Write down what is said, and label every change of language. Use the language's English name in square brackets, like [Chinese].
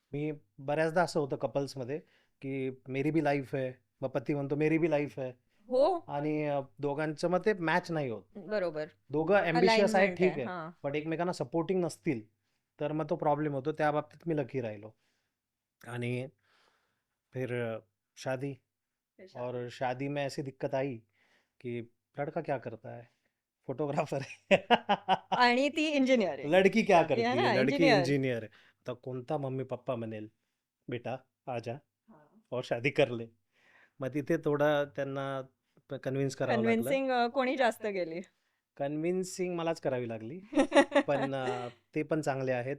[Marathi] मी बऱ्याचदा असं होतं कपल्समध्ये की मेरी भी लाईफ आहे, मग पती म्हणतो मेरी भी लाईफ आहे, हो. आणि दोघांचं मग ते मॅच नाही होत. बरोबर. दोघं ॲम्बिशियस आहेत, [English] Alignment [Marathi] ठीक आहे. आहे, हां. पण एकमेकांना सपोर्टिंग नसतील तर मग तो प्रॉब्लेम होतो. त्या बाबतीत मी लकी राहिलो. [Hindi] आणि फिर शादी, और शादी में ऐसी दिक्कत आई कि लड़का क्या करता है, फोटोग्राफर है. [Marathi] आणि ती इंजिनियर आहे. [Hindi] लड़की क्या करती है है, ना, लड़की इंजिनियर. इंजीनियर है. [Marathi] तर कोणता मम्मी पप्पा म्हणेल [Hindi] बेटा आजा और शादी कर ले. [Marathi] मग तिथे थोडं त्यांना कन्व्हिन्स करावं लागलं. कन्व्हिन्सिंग कोणी जास्त गेली? कन्व्हिन्सिंग मलाच करावी लागली. पण ते पण चांगले आहेत.